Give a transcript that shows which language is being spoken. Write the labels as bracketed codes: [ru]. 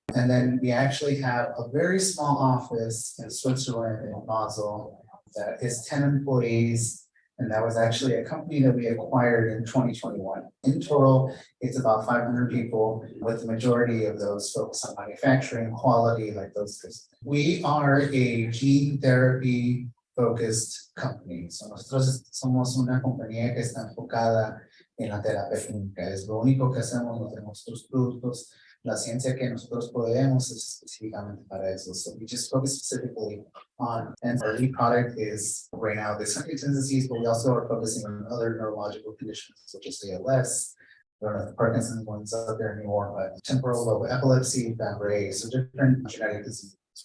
[en] And then we actually have a very small office in Switzerland, in Basel, that is 10 employees, and that was actually a company that we acquired in 2021. In total, it's about 500 people, with the majority of those focused on manufacturing, quality, like those things. We are a gene therapy focused company. [es] So nosotros somos una compañía que está enfocada en la terapia clínica. Es lo único que hacemos, no tenemos otros productos. La ciencia que nosotros proveemos es específicamente para eso. [en] So we just focus specifically on, and our lead product is right now this Huntington's disease, but we also are focusing on other neurological conditions such as ALS. I don't know if the Parkinson's one's out there anymore, but temporal lobe epilepsy, Fabry, so different genetic diseases.